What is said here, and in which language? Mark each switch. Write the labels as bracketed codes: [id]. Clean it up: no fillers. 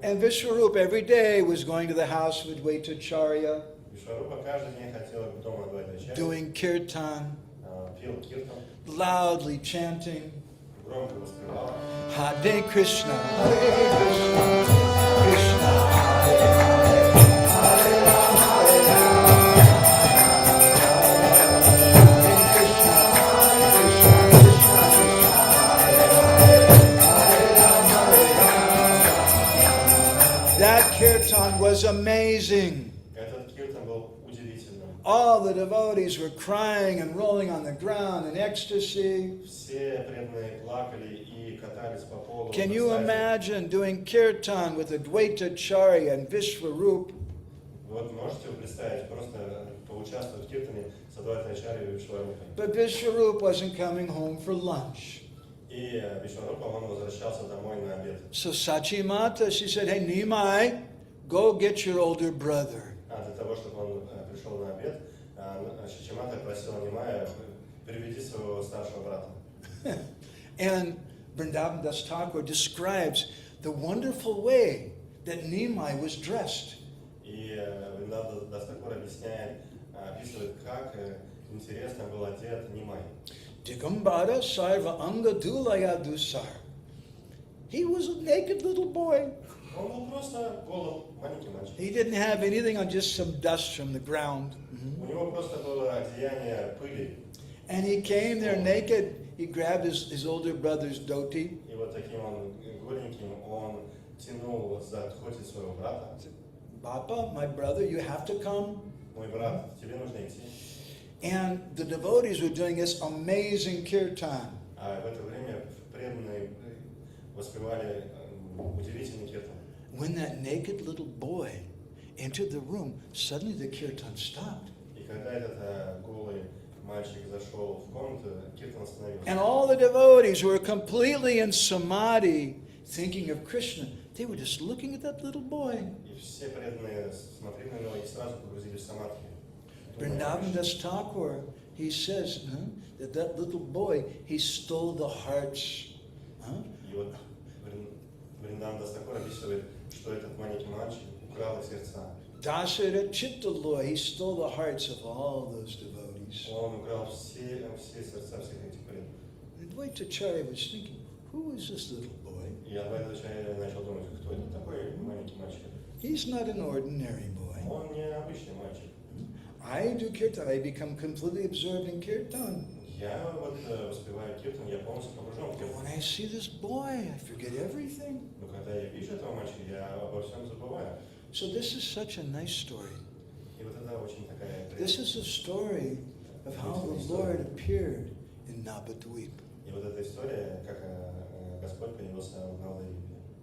[en] And Vishwarup every day was going to the house of Advaitacharya, [ru] Вишварупа каждый день ходил к дому Адвайтачарьи, [en] doing kirtan, [ru] пел киртан, [en] loudly chanting, [ru] громко воспевал. [sa] Hare Krishna, Hare Krishna, Krishna Hare Hare, Hare Rama, Hare Rama, Hare Krishna, Hare Krishna, Krishna Krishna, Hare Hare, Hare Rama, Hare Rama. [en] That kirtan was amazing. [ru] Этот киртан был удивительным. [en] All the devotees were crying and rolling on the ground in ecstasy. [ru] Все преданные плакали и катались по полу. [en] Can [ru] в [en] you [ru] экстазе. [en] imagine doing kirtan with Advaitacharya and Vishwarup? [ru] Вот можете вы представить, просто поучаствовать в киртане с Адвайтачарьей и Вишварупой. [en] But Vishwarup wasn't coming home for lunch. [ru] И Вишварупа, он возвращался домой на обед. [en] So Sachimata, she said, "Hey, Nimai, go get your older brother." [ru] А для того, чтобы он пришел на обед, Шачимата просила Нимая, приведи своего старшего брата. [en] And Vrindavan Das Thakur describes the wonderful way that Nimai was dressed. [ru] И Вриндаван Дас Тхакур описывает, как интересно был одет Нимай. [bn] Digambara Sarva Anga Dulaya Dusar. [en] He was a naked little boy. [ru] Он был просто голод, маленький мальчик. [en] He didn't have anything on, just some dust from the ground. [ru] У него просто было одеяние пыли. [en] And he came there naked. He grabbed his older brother's dhoti. [ru] И вот таким он голеньким он тянул за dhoti своего брата. [en] Papa, my brother, you have to come. [ru] Мой брат, тебе нужно идти. [en] And the devotees were doing this amazing kirtan. [ru] А в это время преданные воспевали удивительный киртан. [en] When that naked little boy entered the room, suddenly the kirtan stopped. [ru] И когда этот голый мальчик зашел в комнату, киртан остановился. [en] And all the devotees were completely in samadhi, thinking of Krishna. They were just looking at that little boy. [ru] И все преданные смотрели на него и сразу погрузились в самадхи. [en] Vrindavan Das Thakur, he says that little boy, he stole the hearts. [ru] И вот Вриндаван Дас Такур описывает, что этот маленький мальчик украл их сердца. [bn] Dasara Chittaloy, [en] he stole the hearts of all those devotees. [ru] Он украл все сердца всех этих преданных. [en] And Advaitacharya was thinking, who is this little boy? [ru] И Адвайта начал думать, кто это такой маленький мальчик. [en] He's not an ordinary boy. [ru] Он не обычный мальчик. [en] I do kirtan, I become completely absorbed in kirtan. [ru] Я вот воспеваю киртан, я полностью погружен в киртан. [en] when I see this boy, I forget everything. [ru] Но когда я вижу этого мальчика, я обо всем забываю. [en] So this is such a nice story. [ru] И вот это очень такая [en] This is a story of how the Lord appeared in Navadvip. [ru] И вот эта история, как Господь появился в Навадвипе.